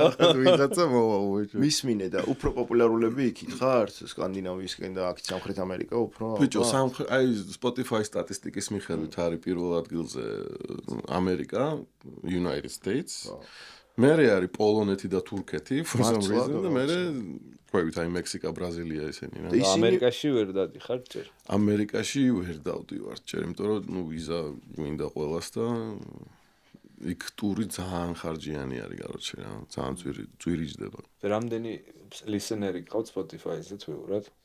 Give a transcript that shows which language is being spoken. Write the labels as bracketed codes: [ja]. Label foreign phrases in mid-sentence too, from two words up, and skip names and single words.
[ka] ვიღაცა მოვა უეჭო. მისმინე და უფრო პოპულარულები იქით ხართ სკანდინავიისკენ და აქ სამხრეთ ამერიკა უფრო. ბიჭო აი Spotify სტატისტიკის მიხედვით არის პირველ ადგილზე ამერიკა, United States. მერე არის პოლონეთი და თურქეთი, [en] for some reason [ka] და მერე ყვევით აი მექსიკა, ბრაზილია ესენი რა. და ამერიკაში ვერ დადიხარ ჯერ? ამერიკაში ვერ დავდივარ ჯერ, იმიტომ რომ ნუ ვიზა გვინდა ყველას და იქ ტური ძალიან ხარჯიანი არის, короче რა, ძალიან ძვირიჯდება. რამდენი listener-ი გყავთ Spotify-ზე თვეურად?